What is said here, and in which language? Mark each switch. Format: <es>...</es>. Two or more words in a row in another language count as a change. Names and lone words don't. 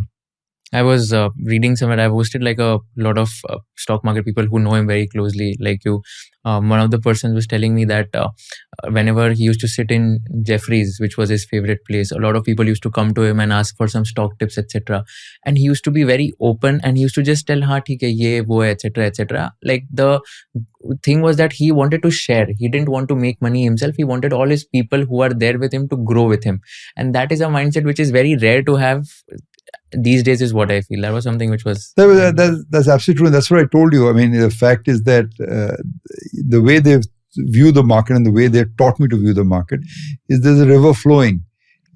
<en>I was reading somewhere, I've hosted like a lot of stock market people who know him very closely, like you. One of the persons was telling me that whenever he used to sit in Jeffries, which was his favorite place, a lot of people used to come to him and ask for some stock tips, etc. And he used to be very open, and he used to just tell,</en> <hi>"हाँ, ठीक है, ये, वो,</hi> <en>etc., etc." Like the thing was that he wanted to share. He didn't want to make money himself. He wanted all his people who are there with him to grow with him, and that is a mindset which is very rare to have these days, is what I feel. That was something which was... That's absolutely true. And that's what I told you. I mean, the fact is that the way they view the market and the way they taught me to view the market is there's a river flowing.</en>